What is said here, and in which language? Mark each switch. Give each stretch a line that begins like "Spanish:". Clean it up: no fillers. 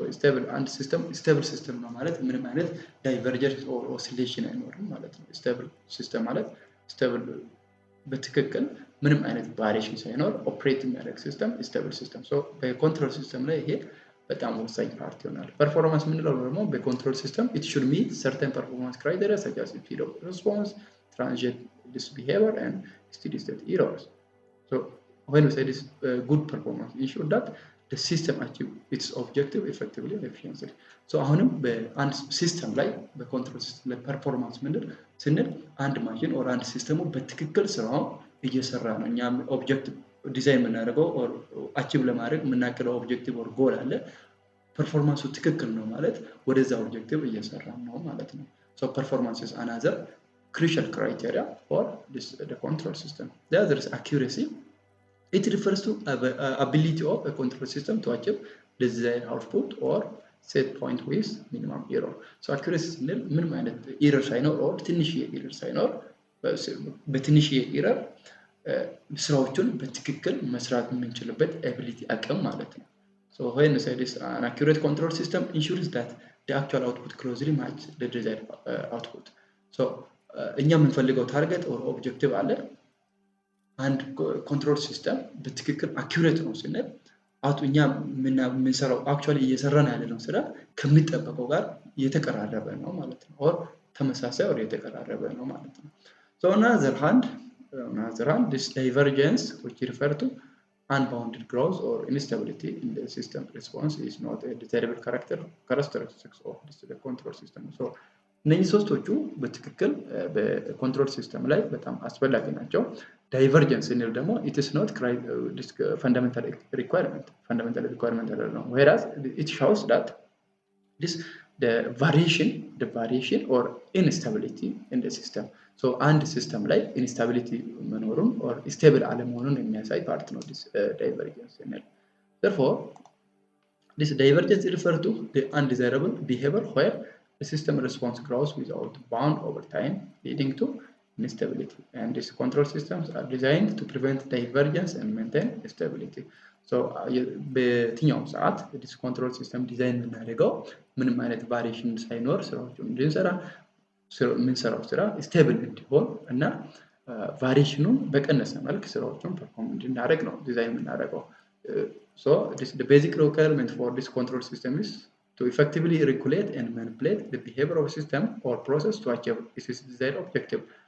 Amharic: so stable system ነው ማለት ምንም አይነት divergence or oscillation አይኖርም ማለት ነው። stable system ማለት stable በትክክል ምንም አይነት ቫሪዬሽን ሳይኖር ኦፕሬት የሚያደርግ ሲስተም ስቴብል ሲስተም። ሶ በኮንትሮል ሲስተም ላይ ይሄ በጣም ወሳኝ ፓርት ይሆናል። ፐርፎርማንስ የምንለው ደግሞ በኮንትሮል ሲስተም
English: it should meet certain performance criteria such as speed of response, transient behavior and steady state errors. So when we say this good performance ensure that the system achieve its objective effectively and efficiently.
Amharic: so አሁንም በአንድ ሲስተም ላይ በኮንትሮል ሲስተም ላይ ፐርፎርማንስ ምንድን ስንል አንድ ማሽን ኦር አንድ ሲስተሙ በትክክል ስራው እየሰራ ነው። እኛ ኦብጀክቲቭ ዲዛይን የምናደርገው ኦር አቺቭ ለማድረግ የምናቅደው ኦብጀክቲቭ ኦር ጎል አለ። ፐርፎርማንሱ ትክክል ነው ማለት ወደዛ ኦብጀክቲቭ እየሰራ ነው ማለት ነው።
English: so performance is another crucial criteria for the control system. The other is accuracy. It refers to ability of a control system to achieve the desired output or set point with minimum error.
Amharic: so accuracy ስንል ምንም አይነት ኤረር ሳይኖር ኦር ትንሽዬ ኤረር ሳይኖር በትንሽዬ ኤረር ስራዎችን በትክክል መስራት የምንችልበት ኤቢሊቲ አቅም ማለት ነው።
English: so when we say this an accurate control system ensures that the actual output closely matches the desired output.
Amharic: so እኛ የምንፈልገው ታርጌት ኦር ኦብጀክቲቭ አለ። አንድ ኮንትሮል ሲስተም በትክክል አኩሬት ነው ስንል እኛ የምንሰራው አክቹዋሊ እየሰራን ያለነው ስራ ከሚጠበቀው ጋር የተቀራረበ ነው ማለት ነው ኦር ተመሳሳይ ኦር የተቀራረበ ነው ማለት ነው።
English: so on the other hand this divergence which refer to unbounded growth or instability in the system response is not a desirable characteristics of the control system.
Amharic: so እነዚህ ሶስቶቹ በትክክል በኮንትሮል ሲስተም ላይ በጣም አስፈላጊ ናቸው። ዳይቨርጀንስ ስንል ደግሞ
English: it is not fundamental requirement
Amharic: አይደለም
English: whereas it shows that the variation or instability in the system. so
Amharic: አንድ ሲስተም ላይ instability መኖሩን or stable አለመሆኑን የሚያሳይ ፓርት ነው
English: this divergence ስንል። therefore this divergence refers to the undesirable behavior where the system response grows without bound over time leading to instability and these control systems are designed to prevent divergence and maintain stability.
Amharic: so በየትኛውም ሰዓት this control system ዲዛይን የምናደርገው ምንም አይነት ቫሪዬሽን ሳይኖር ስራዎችን እንድንሰራ የምንሰራው ስራ ስቴብል እንዲሆን እና ቫሪዬሽኑን በቀነሰ መልክ ስራዎችን ፐርፎርም እንድናደርግ ነው ዲዛይን የምናደርገው።
English: So the basic requirement for this control system is to effectively regulate and manipulate the behavior of a system or process to achieve its desired objective.